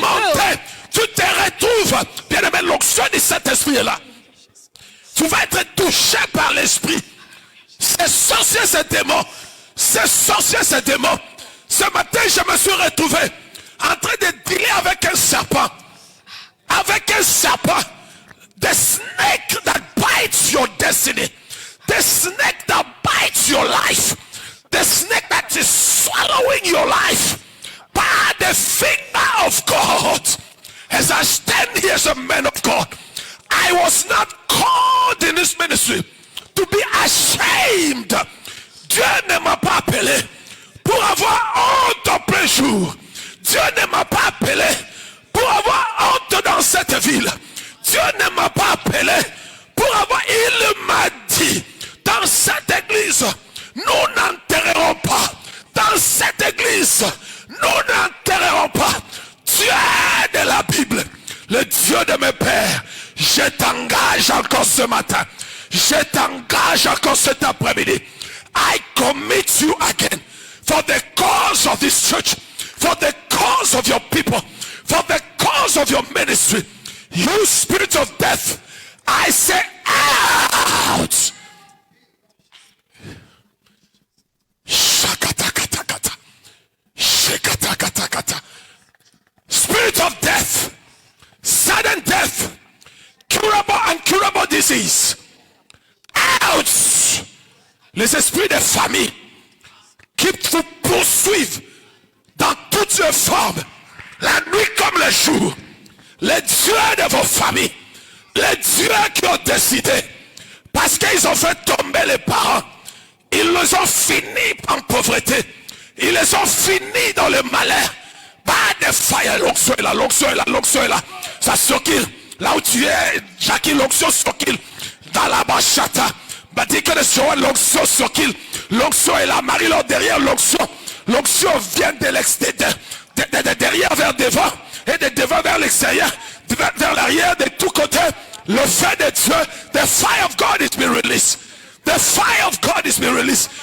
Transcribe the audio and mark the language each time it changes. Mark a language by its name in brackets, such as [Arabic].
[French] monter, tu te retrouves, bien aimé, l'onction de cet esprit est là. Tu vas être touché par l'esprit. C'est sorcier ce démon. C'est sorcier ce démon. Ce matin, je me suis retrouvé en train de dealer avec un serpent. Avec un serpent. [English] The snake that bites your destiny. The snake that bites your life. The snake that is swallowing your life. By the finger of God. As I stand here as a man of God. was not called in this ministry to be ashamed. [French] Dieu ne m'a pas appelé pour avoir honte en plein jour. Dieu ne m'a pas appelé pour avoir honte dans cette ville. Dieu ne m'a pas appelé pour avoir... Il m'a dit, dans cette église, nous n'enterrerons pas. Dans cette église, nous n'enterrerons pas. Dieu de la Bible, le Dieu de mes pères, je t'engage encore ce matin. Je t'engage encore cet après-midi. [English] I commit you again for the cause of this church, for the cause of your people, for the cause of your ministry. You spirit of death, I say out. Shakatakatakata. Shakatakatakata. Spirit of death, sudden death, curable and incurable disease. Out. [French] Les esprits de famille qui vous poursuivent dans toutes les formes, la nuit comme le jour. Les dieux de vos familles, les dieux qui ont décidé, parce qu'ils ont fait tomber les parents, ils les ont finis en pauvreté, ils les ont finis dans le malheur. Pas de fire, l'onction est là, l'onction est là, l'onction est là. Ça circule, là où tu es, Jackie, l'onction circule, dans la bachata. Bah dis que l'onction circule, l'onction est là, Marie-Laure derrière l'onction. L'onction vient de l'extérieur, de derrière vers devant, et de devant vers l'extérieur, vers l'arrière, de tous côtés. Le feu de Dieu, [English] the fire of God is being released. The fire of God is being released.